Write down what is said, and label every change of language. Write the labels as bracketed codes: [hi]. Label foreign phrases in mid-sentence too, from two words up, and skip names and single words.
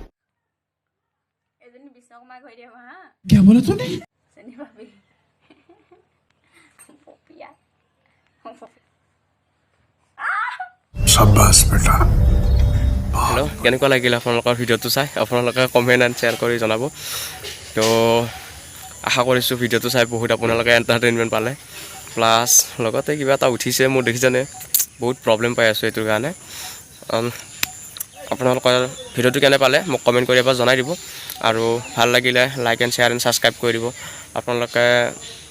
[id] Ini bisa aku main dia mah. [hi] क्या बोला तूने? Sani babi. Popia. शाबाश बेटा। [as] হেল্ল', কেনেকুৱা লাগিল আপোনালোকৰ ভিডিঅ'টো চাই? আপোনালোকে [en] comment and share [as] কৰি জনাব। তো আশা কৰিছোঁ ভিডিঅ'টো চাই বহুত আপোনালোকে এণ্টাৰটেইনমেণ্ট পালে, প্লাছ লগতে কিবা এটা উঠিছে মোৰ দেখিছেনে, বহুত প্ৰব্লেম পাই আছোঁ এইটোৰ কাৰণে। আপোনালোকৰ ভিডিঅ'টো কেনে পালে মোক কমেণ্ট কৰি এবাৰ জনাই দিব, আৰু ভাল লাগিলে [en] like and share and subscribe [as] কৰি দিব।